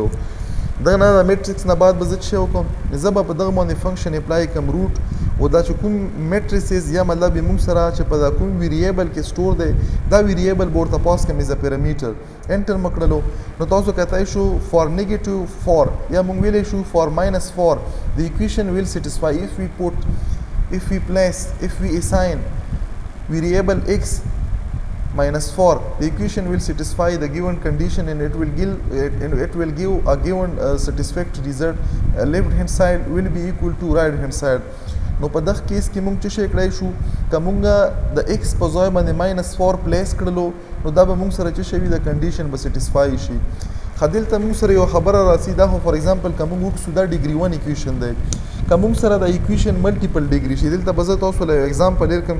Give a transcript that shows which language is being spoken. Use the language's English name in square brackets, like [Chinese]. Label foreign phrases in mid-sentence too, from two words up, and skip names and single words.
[Pashto] دغه نه د میټریکس نه بعد به زه څه وکړم؟ زه به په دغه باندې [English] function apply [Pashto] کړم روټ، او دا چې کوم میټریسز یا مطلب موږ سره چې په دا کوم ویریبل کې سٹور دی دا ویریبل به ورته پاس کړم [English] as a parameter. [Pashto] انټر مې کړلو. نو تاسو کتای شو [English] for negative 4 [Pashto] یا موږ ویلی شو [English] for minus 4 د equation will satisfy if we assign variable x minus 4 the equation will satisfy the given condition and it will give a given satisfactory result. Left hand side will be equal to right hand side. [Pashto] نو په دغه کیس کې موږ څه کړای شو؟ که موږ د x په ځای باندې ماینس 4 پلیس کړلو نو دا به موږ سره څه شوي د کنډیشن به سیټسفای شي. دلته موږ سره یو خبره راسي. دا خو [English] for example [Pashto] که موږ وکړو دا [English] degree 1 equation [Pashto] دی. که موږ سره د ایکویشن [English] multiple degree [Pashto] شي دلته به زه تاسو له یو ایگزامپل درکړم.